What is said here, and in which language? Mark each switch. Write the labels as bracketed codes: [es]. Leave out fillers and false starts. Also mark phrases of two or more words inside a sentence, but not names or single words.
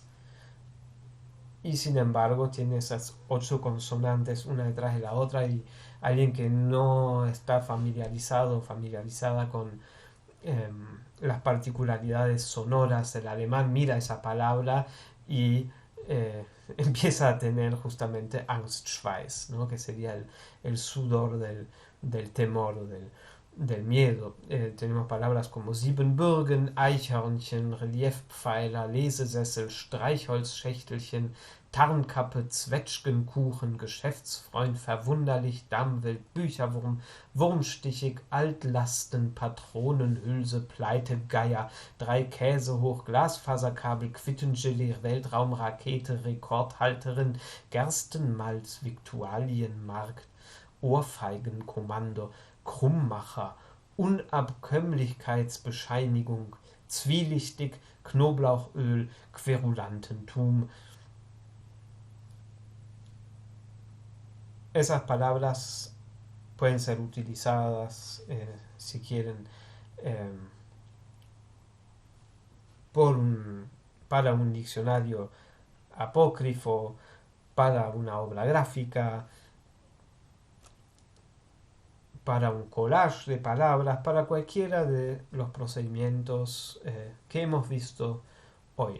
[es] Y sin embargo tiene esas 8 consonantes una detrás de la otra y alguien que no está familiarizada con las particularidades sonoras del alemán mira esa palabra y empieza a tener justamente Angstschweiß, ¿no? Que sería el sudor del temor, del miedo. [de] Tenemos palabras como Siebenbürgen, Eichhörnchen, Reliefpfeiler, Lesesessel, Streichholzschächtelchen, Tarnkappe, Zwetschgenkuchen, Geschäftsfreund, verwunderlich, Dammwild, Bücherwurm, Wurmstichig, Altlasten, Patronenhülse, Pleitegeier, 3 Käse hoch, Glasfaserkabel, Quittengelee, Weltraumrakete, Rekordhalterin, Gerstenmalz, Viktualienmarkt, Ohrfeigenkommando, Krummmacher, Unabkömmlichkeitsbescheinigung, zwielichtig, Knoblauchöl, Querulantentum. [es] Esas palabras pueden ser utilizadas, si quieren, eh, para un diccionario apócrifo, para una obra gráfica, para un collage de palabras, para cualquiera de los procedimientos que hemos visto hoy.